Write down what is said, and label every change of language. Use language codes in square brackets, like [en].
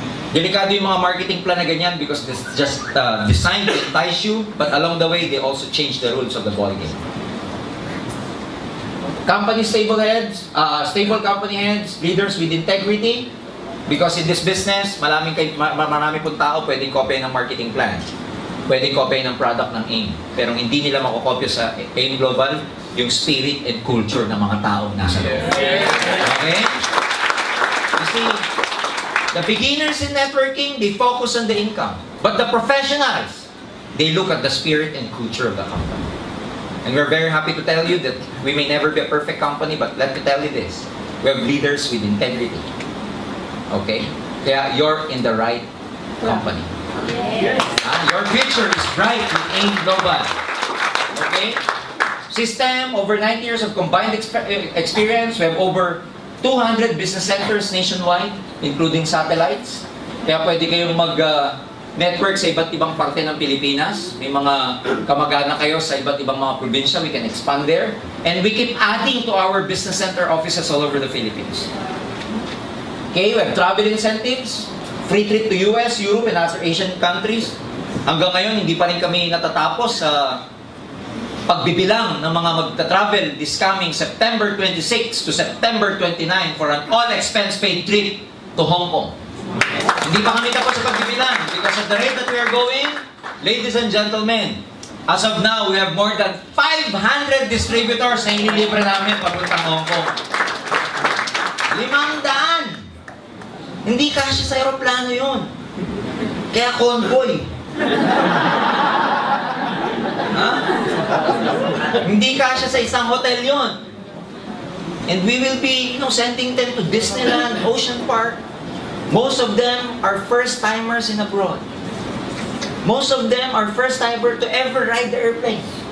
[tl] Delikado yung mga marketing plan na ganyan [en] because it's just designed to entice you, but along the way, they also change the rules of the ballgame. Company stable heads, stable company heads, leaders with integrity, because in this business, [tl] marami pong tao pwedeng kopya ng [en] marketing plan. [tl] Pwedeng kopya ng product ng AIM. Pero hindi nila makokopya sa AIM Global yung [en] spirit and culture [tl] ng mga tao nasa loob. [en] Okay? You see, the beginners in networking, they focus on the income. But the professionals, they look at the spirit and culture of the company. And we're very happy to tell you that we may never be a perfect company, but let me tell you this. We have leaders with integrity. Okay? Kaya you're in the right company. Yes. Your future is bright with AIM Global. Okay? System, over 9 years of combined experience. We have over 200 business centers nationwide, including satellites. [tl] Kaya pwede kayong mag-network sa iba't ibang parte ng Pilipinas. May mga kamag-anak kayo sa iba't ibang mga probinsya. [en] We can expand there. And we keep adding to our business center offices all over the Philippines. Okay, we have travel incentives, free trip to US, Europe, and other Asian countries. [tl] Hanggang ngayon, hindi pa rin kami natatapos sa pagbibilang ng mga magta-travel [en] this coming September 26 to September 29 for an all-expense-paid trip to Hong Kong. [tl] Hindi pa kami tapos sa pagbibilang [en] because at the rate that we are going, ladies and gentlemen, as of now, we have more than 500 distributors [tl] na inilibre namin papuntang [en] Hong Kong. [tl] 500! Hindi kasya sa aeroplano yun. Kaya convoy. Ha? Hindi kasya sa isang hotel yun. [en] And we will be, sending them to Disneyland, Ocean Park. Most of them are first-timers in abroad. Most of them are first-timer to ever ride the airplane.